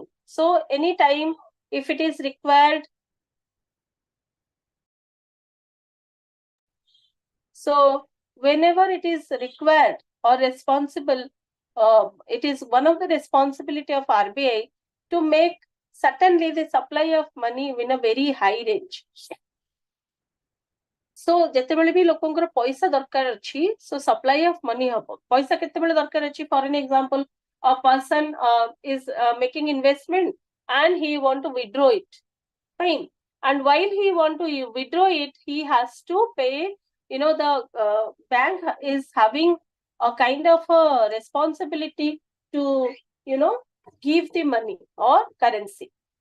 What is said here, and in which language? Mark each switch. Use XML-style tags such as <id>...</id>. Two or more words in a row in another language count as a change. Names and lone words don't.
<en>So anytime if it is required, so whenever it is required or responsible, it is one of the responsibility of RBI to make certainly the supply of money in a very high range.</en> <or>So ଯେତେବେଳେ ବି ଲୋକଙ୍କର ପଇସା ଦରକାର ଅଛି,</or> <en>so supply of money ହବ.</en> <or>ପଇସା କେତେବେଳେ ଦରକାର ଅଛି?</or> <en>For an example, a person is making investment and he want to withdraw it. Fine. And while he want to withdraw it, he has to pay, the bank is having a kind of a responsibility to, give the money or currency.</en>